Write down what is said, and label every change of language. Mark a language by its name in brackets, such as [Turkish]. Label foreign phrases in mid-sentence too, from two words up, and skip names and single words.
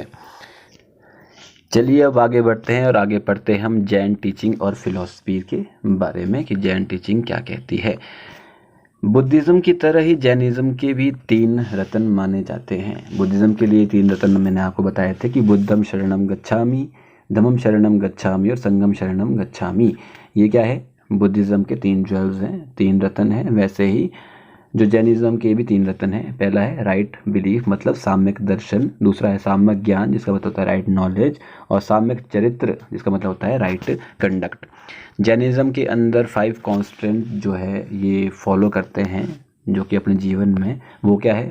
[Hindi] चलिए अब आगे बढ़ते हैं और आगे पढ़ते हैं हम जैन टीचिंग और फिलॉसफी के बारे में, कि जैन टीचिंग क्या कहती है। बुद्धिज़्म की तरह ही जैनिज़्म के भी 3 रत्न माने जाते हैं। बुद्धिज़्म के लिए 3 रत्न मैंने आपको बताए थे कि [Pali] बुद्धम शरणम गच्छामि, धम्मम शरणम गच्छामि और संघम शरणम गच्छामि। [Hindi] ये क्या है? बुद्धिज़्म के 3 ज्वेल्स हैं, 3 रत्न हैं। वैसे ही जो जैनिज़्म के भी 3 रत्न हैं। पहला है [English] right belief, [Hindi] मतलब साम्यक दर्शन। दूसरा है साम्यक ज्ञान, जिसका मतलब होता है [English] right knowledge. [Hindi] और साम्यक चरित्र, जिसका मतलब होता है [English] right conduct. [Hindi] जैनिज़्म के अंदर 5 कॉन्स्टेंट जो है ये फॉलो करते हैं, जो कि अपने जीवन में, वो क्या है?